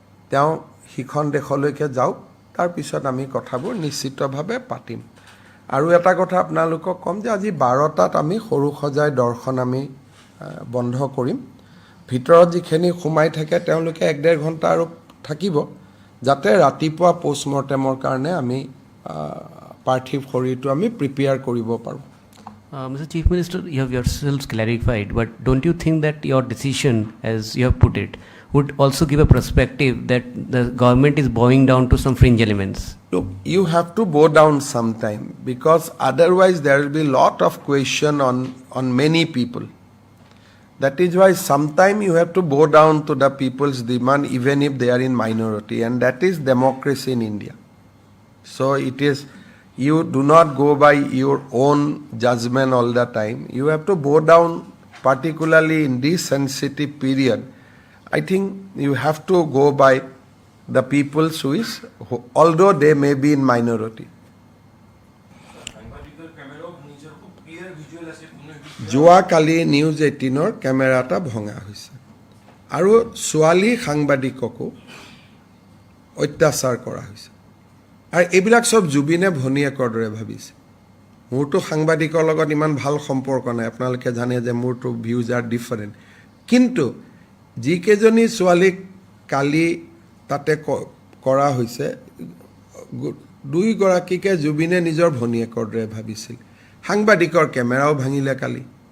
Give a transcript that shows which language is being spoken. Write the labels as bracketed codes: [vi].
[as] তেওঁ সিখন দেশলৈকে যাওক তাৰ পিছত আমি কথাবোৰ নিশ্চিতভাৱে পাতিম আৰু এটা কথা আপোনালোকক ক'ম যে আজি 12টাত আমি সৰু সজাই দৰ্শন আমি বন্ধ কৰিম ভিতৰত যিখিনি সোমাই থাকে তেওঁলোকে 1.5 ঘণ্টা আৰু থাকিব যাতে ৰাতিপুৱা পোষ্টমৰ্টেমৰ কাৰণে আমি পাৰ্থিৱ শৰীৰটো আমি প্ৰিপেয়াৰ কৰিব পাৰোঁ [en] Mr. Chief Minister, you have yourselves clarified, but don't you think that your decision, as you have put it, would also give a perspective that the government is bowing down to some fringe elements? Look, you have to bow down sometime because otherwise there will be lot of question on many people. That is why sometime you have to bow down to the people's demand even if they are in minority and that is democracy in India. So it is, you do not go by your own judgment all the time. You have to bow down particularly in this sensitive period. I think you have to go by the people's wish although they may be in minority. [as] যোৱাকালি news 18ৰ camera এটা ভঙা হৈছে আৰু ছোৱালী সাংবাদিককো অত্যাচাৰ কৰা হৈছে আৰু এইবিলাক সব জুবিনে ভনীয়েকৰ দৰে ভাবিছে মোৰতো সাংবাদিকৰ লগত ইমান ভাল সম্পৰ্ক নাই আপোনালোকে জানে যে মোৰতো ভিউজ আৰ ডিফাৰেণ্ট কিন্তু যিকেইজনী ছোৱালীক কালি তাতে কৰা হৈছে দুইগৰাকীকে জুবিনে নিজৰ ভনীয়েকৰ দৰে ভাবিছিল সাংবাদিকৰ কেমেৰাও ভাঙিলে কালি